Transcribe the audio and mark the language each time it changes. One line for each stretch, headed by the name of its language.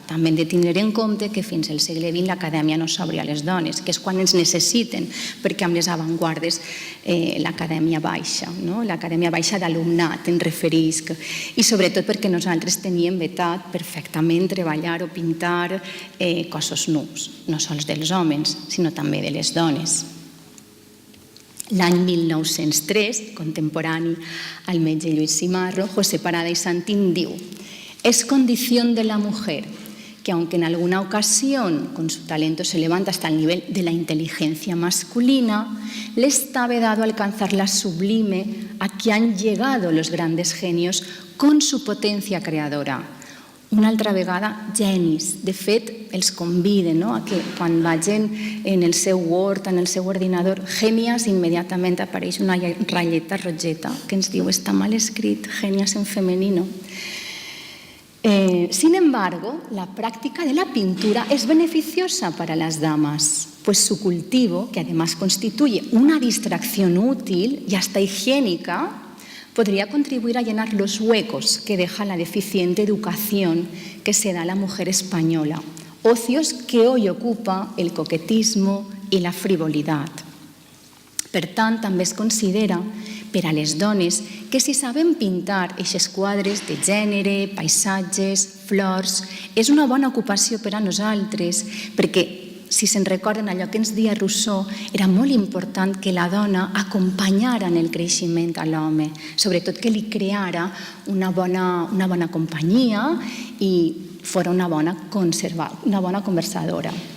Catalan: També hem de tenir en compte que fins al segle XX l'acadèmia no s'obria a les dones, que és quan ens necessiten, perquè amb les avantguardes l'acadèmia baixa, l'acadèmia baixa d'alumnat, en referisc, i sobretot perquè nosaltres teníem vetat perfectament treballar o pintar cossos nus, no sols dels homes, sinó també de les dones. L'any 1903, contemporani al metge Lluís Cimarro, José Parada y Santín diu:
Spanish: «Es condición de la mujer que, aunque en alguna ocasión con su talento se levanta hasta el nivel de la inteligencia masculina, le está vedado alcanzar la sublime a que han llegado los grandes genios con su potencia creadora».
Catalan: Una altra vegada, genis. De fet, els conviden a que quan vagin en el seu Word, en el seu ordinador, genias, immediatament apareix una ratlleta rojeta que ens diu «Està mal escrit, genias en femenino».
Spanish: Sin embargo, la práctica de la pintura es beneficiosa para las damas, pues su cultivo, que además constituye una distracción útil y hasta higiénica, podría contribuir a llenar los huecos que deja la deficiente educación que se da a la mujer española, ocios que hoy ocupa el coquetismo y la frivolidad.
Catalan: Per tant, també es considera per a les dones que si sabem pintar aquests quadres de gènere, paisatges, flors, és una bona ocupació per a nosaltres, perquè si se'n recorden allò que ens deia Rousseau, era molt important que la dona acompanyara en el creixement a l'home, sobretot que li creara una bona companyia i fos una bona conversadora.